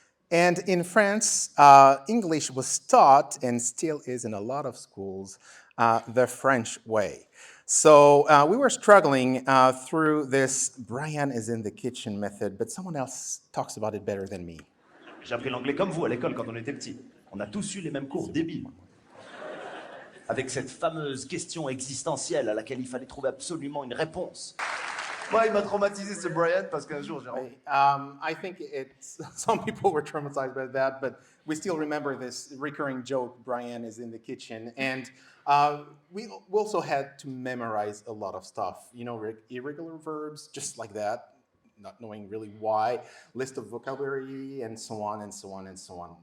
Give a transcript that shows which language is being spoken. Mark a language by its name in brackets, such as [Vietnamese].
[English] And in France, English was taught, and still is in a lot of schools, the French way. So we were struggling through this Brian is in the kitchen method, but someone else talks about it better than me. [French] J'ai appris l'anglais comme vous à l'école quand on était petit. On a tous eu les mêmes cours débiles. Avec cette fameuse question existentielle à laquelle il fallait trouver absolument une réponse. Moi, il m'a traumatisé ce Brian parce qu'un jour, j'ai... [English] I think some people were traumatized by that, but we still remember this recurring joke, Brian is in the kitchen. And we also had to memorize a lot of stuff, irregular verbs, just like that, not knowing really why, list of vocabulary, and so on, and so on, and so on.